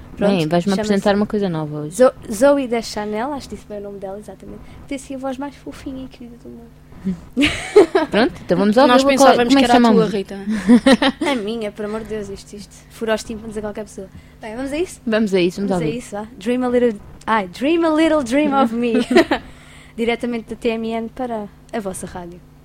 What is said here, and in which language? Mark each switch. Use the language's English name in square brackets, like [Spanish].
[Portuguese] Pronto, bem, vais-me apresentar uma coisa nova hoje. Zoe da Chanel, acho que disse bem o nome dela, exatamente. Tem assim a voz mais fofinha e querida do mundo. Pronto, então vamos ouvir. Nós pensávamos que era a tua, Rita. A minha, por amor de Deus, isto fura os tímpanos a qualquer pessoa. Bem, vamos a isso? Vamos a isso, vá. [English] Dream a little dream of me. [Portuguese] Diretamente da TMN para a vossa rádio.